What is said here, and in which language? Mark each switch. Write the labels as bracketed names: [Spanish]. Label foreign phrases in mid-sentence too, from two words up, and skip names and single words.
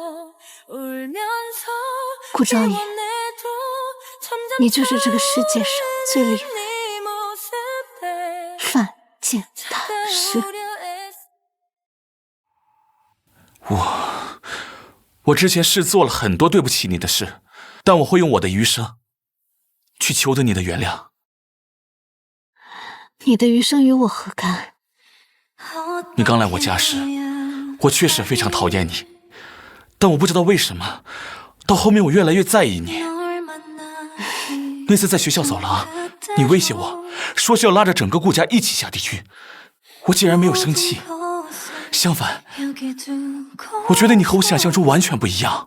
[Chinese] 顧昭野，你就是這個世界上最厲害、犯賤大師。我之前是做了很多對不起你的事，但我會用我的餘生去求得你的原諒。你的餘生與我何干？你剛來我家時，我確實非常討厭你，但我不知道為什麼，到後面我越來越在意你。那次在學校走廊，你威脅我說是要拉着整個顧家一起下地獄，我竟然沒有生氣，相反，我覺得你和我想象中完全不一樣。